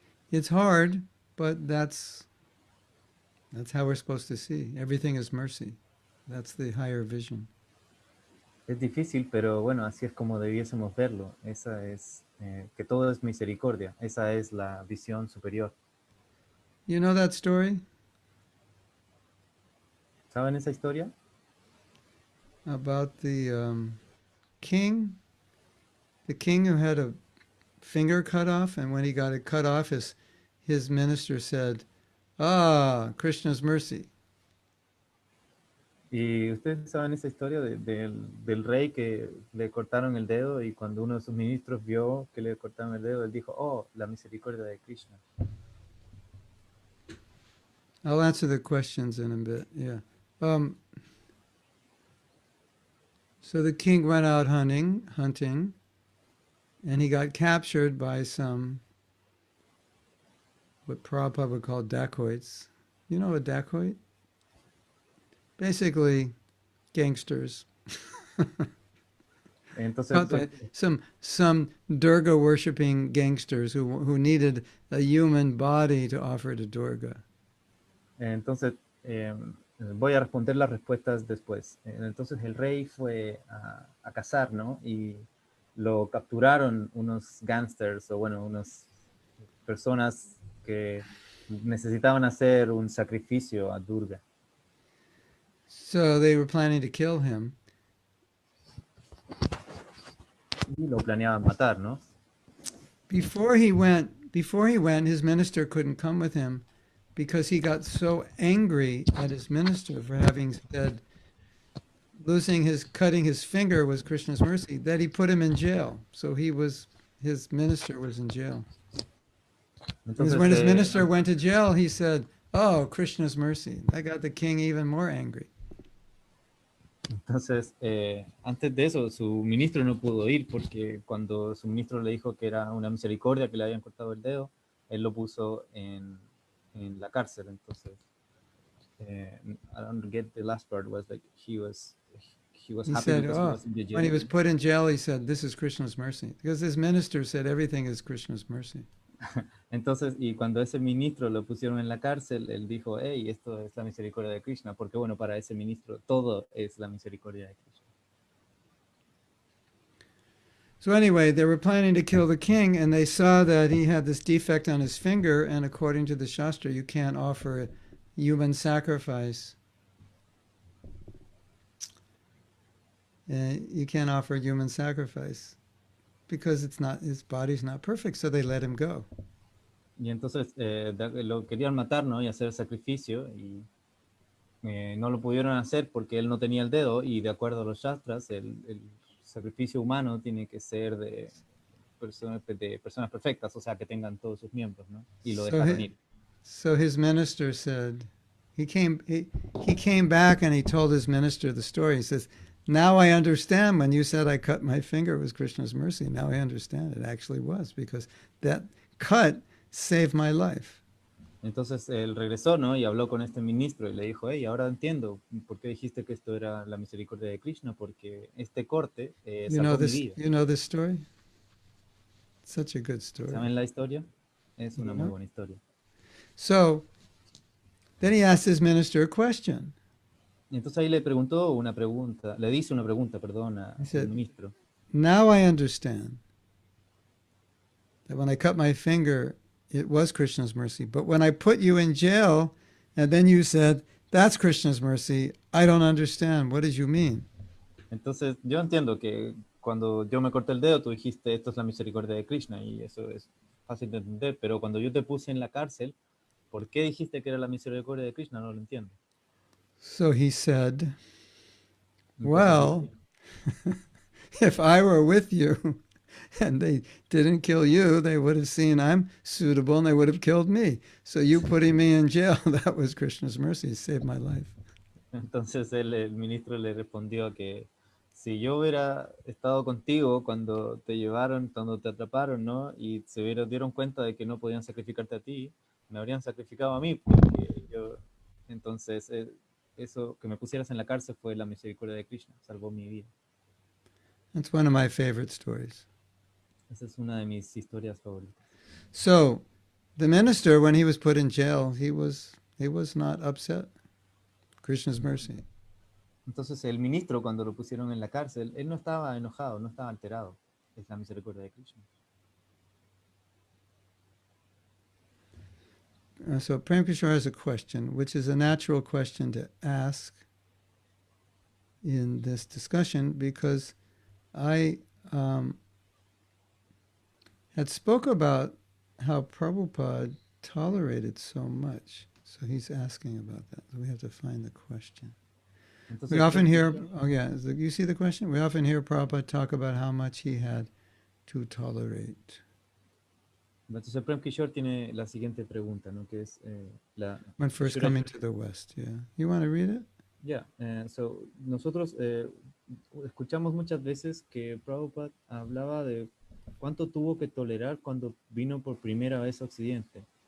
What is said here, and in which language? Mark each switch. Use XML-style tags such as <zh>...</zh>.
<en>It's hard, but that's how we're supposed to see. Everything is mercy. That's the higher vision.</en> <es>Es difícil, pero bueno, así es como debiésemos verlo. Esa es, que todo es misericordia. Esa es la visión superior.</es> <en>You know that story</en> <es>¿Saben esa historia?</es> <en>about king, the king who had a finger cut off, and when he got it cut off, his minister said, "Ah, Krishna's mercy."</en> <es>Y ustedes saben esa historia del rey que le cortaron el dedo y cuando uno de sus ministros vio que le cortaron el dedo, él dijo, oh, la misericordia de Krishna.</es> <en>I'll answer the questions in a bit. Yeah. Um, so the king went out hunting, and he got captured by some what Prabhupada would call dacoits. You know a dacoit? Basically, gangsters.</en> <es>Entonces,</es> <en>Some Durga worshipping gangsters who needed a human body to offer to Durga.</en> <es>entonces voy a responder las respuestas después. Entonces el rey fue a cazar, ¿no? Y lo capturaron unos gangsters o bueno, unas personas que necesitaban hacer un sacrificio a Durga.</es> <en>So they were planning to kill him.</en> <es>Y lo planeaban matar, ¿no?</es> <en>Before he went, his minister couldn't come with him because he got so angry at his minister for having said cutting his finger was Krishna's mercy that he put him in jail. So his minister was in jail. Because</en> <es>Entonces,</es> <en>when his minister went to jail, he said, "Oh, Krishna's mercy." That got the king even more angry.</en> <es>Entonces, antes de eso, su ministro no pudo ir porque cuando su ministro le dijo que era una misericordia que le habían cortado el dedo, él lo puso en la cárcel. Entonces,</es> <en>I don't get the last part. Was like he was He happy said, because he "Oh, was in the jail. when he was put in jail, he said, 'This is Krishna's mercy,' because his minister said everything is Krishna's mercy."</en> <es>Entonces, y cuando ese ministro lo pusieron en la cárcel, él dijo, hey, esto es la misericordia de Krishna, porque bueno, para ese ministro todo es la misericordia de Krishna.</es> <en>So anyway, they were planning to kill the king, and they saw that he had this defect on his finger, and according to the Shastra, you can't offer a human sacrifice. You can't offer human sacrifice because his body's not perfect, so they let him go.</en> <es>Y entonces lo querían matar, ¿no? Y hacer sacrificio, y no lo pudieron hacer porque él no tenía el dedo, y de acuerdo a los shastras, el sacrificio humano tiene que ser de personas perfectas, o sea, que tengan todos sus miembros, ¿no? Y lo dejaron ir.</es> <en>So his minister said, he came back and he told his minister the story. He says, "Now I understand when you said I cut my finger, it was Krishna's mercy. Now I understand it actually was because that cut saved my life."</en> <es>Entonces él regresó, ¿no? Y habló con este ministro y le dijo, hey, ahora entiendo por qué dijiste que esto era la misericordia de Krishna, porque este corte salvó mi vida.</es> <en>You know this story? It's such a good story.</en> <es>¿Saben la historia? Es una muy buena historia.</es> <en>So then he asked his minister a question.</en> <es>Y entonces ahí le dice una pregunta, perdón, al ministro.</es> <en>"Now I understand that when I cut my finger, it was Krishna's mercy. But when I put you in jail, and then you said, 'That's Krishna's mercy,' I don't understand. What did you mean?"</en> <es>Entonces yo entiendo que cuando yo me corté el dedo, tú dijiste, esto es la misericordia de Krishna, y eso es fácil de entender, pero cuando yo te puse en la cárcel, ¿por qué dijiste que era la misericordia de Krishna? No lo entiendo.</es> <en>So he said,</en> <es>Entonces,</es> <en>"Well, if I were with you and they didn't kill you, they would have seen I'm suitable and they would have killed me. So you putting me in jail, that was Krishna's mercy. He saved my life.</en> <es>Entonces el ministro le respondió que si yo hubiera estado contigo cuando te llevaron, cuando te atraparon, ¿no? Y dieron cuenta de que no podían sacrificarte a ti, me habrían sacrificado a mí, porque yo, entonces, eso que me pusieras en la cárcel fue la misericordia de Krishna, salvó mi vida.</es> <en>That's one of my favorite stories.</en> <es>Esa es una de mis historias favoritas.</es> <en>So the minister, when he was put in jail, he was not upset. Krishna's mercy.</en> <es>Entonces el ministro, cuando lo pusieron en la cárcel, él no estaba enojado, no estaba alterado. Es la misericordia de Krishna.</es> <en>So Prem Kishore has a question, which is a natural question to ask in this discussion, because I had spoke about how Prabhupada tolerated so much. So he's asking about that. So we have to find the question.</en> <es>Entonces,</es> <en>We often hear, oh yeah, you see the question? We often hear Prabhupada talk about how much he had to tolerate.</en> <es>Entonces Prem Kishore tiene la siguiente pregunta, ¿no? Que es</es> <en>When first coming to the West, yeah. You want to read it? Yeah, so</en> <es>nosotros escuchamos muchas veces que Prabhupada hablaba de cuánto tuvo que tolerar cuando vino por primera vez a Occidente.</es>